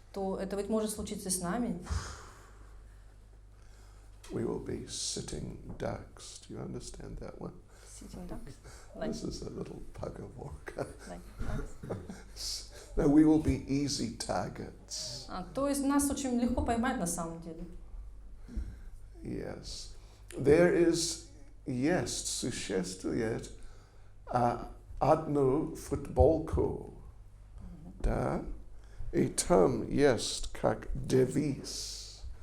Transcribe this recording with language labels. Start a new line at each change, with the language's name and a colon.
Russian: то это ведь может случиться и с нами.
English: We will be sitting ducks. Do you understand that one? Sitting ducks. Like, This is a little pug of war. like ducks. No, we will be easy targets.
Russian: То есть нас очень легко поймать на самом деле.
English: Yes. There is, yes,
Russian: существует одну футболку, да, и там есть как девиз.